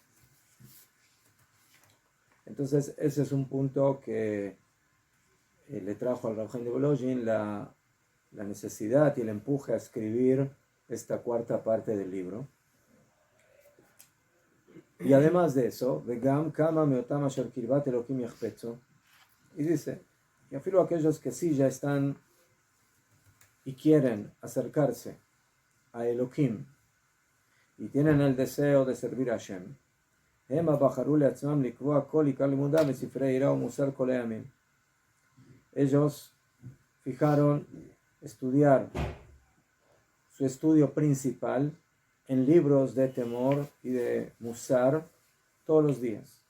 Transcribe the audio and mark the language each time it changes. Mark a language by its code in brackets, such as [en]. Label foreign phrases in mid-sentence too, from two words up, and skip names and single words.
[es] Entonces ese es un punto que le trajo al Rav Chaim de Volozhin la necesidad y el empuje a escribir esta cuarta parte del libro. Y además de eso, [he] וגם כמה מאותם אשר קרבת אלוקים יחפצו, [es] y dice, y afirmo aquellos que sí ya están y quieren acercarse a Elokim y tienen el deseo de servir a Hashem, ellos fijaron estudiar su estudio principal en libros de temor y de musar todos los días.